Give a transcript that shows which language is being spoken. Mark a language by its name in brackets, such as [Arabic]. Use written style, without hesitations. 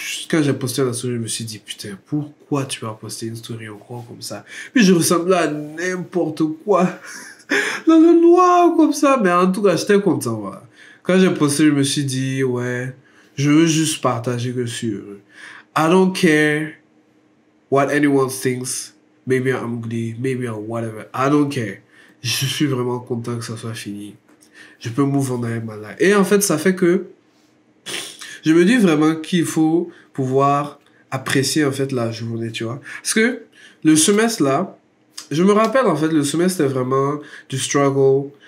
[French] Quand j'ai posté la story, je me suis dit, putain, pourquoi tu vas poster une story encore comme ça? Puis je ressemblais à n'importe quoi. Dans le noir, comme ça. Mais en tout cas, j'étais content, voilà. Quand j'ai posté, je me suis dit, ouais, je veux juste partager que je suis heureux. [English] I don't care what anyone thinks. Maybe I'm ugly, maybe I'm whatever. I don't care. [French] Je suis vraiment content que ça soit fini. Je peux [English] move on [French] avec ma [English] life. [French] Et en fait, ça fait que je me dis vraiment qu'il faut pouvoir apprécier en fait la journée, tu vois. Parce que le semestre là, je me rappelle en fait, le semestre c'était vraiment du struggle.